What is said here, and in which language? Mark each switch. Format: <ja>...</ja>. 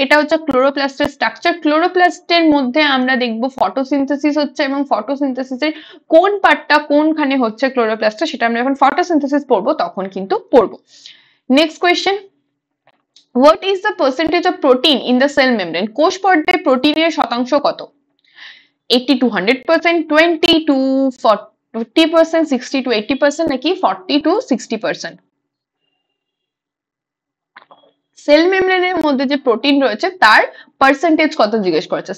<bn>এটা হচ্ছে ক্লোরোপ্লাস্টের স্ট্রাকচার। ক্লোরোপ্লাস্টের মধ্যে আমরা দেখবো ফটোসিনথেসিস হচ্ছে, এবং ফটোসিনথেসিসের কোন পার্টটা কোনখানে হচ্ছে ক্লোরোপ্লাস্টে, সেটা আমরা যখন ফটোসিনথেসিস পড়বো তখন কিন্তু পড়বো।</bn> <en>Next question, what is the percentage of protein in the cell membrane?</en> <bn>কোষ পর্দায় প্রোটিনের শতাংশ কত?</bn> <en>80 to 100%, 20 to 40%, 60 to 80% নাকি 40 to 60%?</en> <bn>সেল মেমব্রেনের মধ্যে যে প্রোটিন রয়েছে তার পার্সেন্টেজ কত জিজ্ঞেস করেছে।</bn>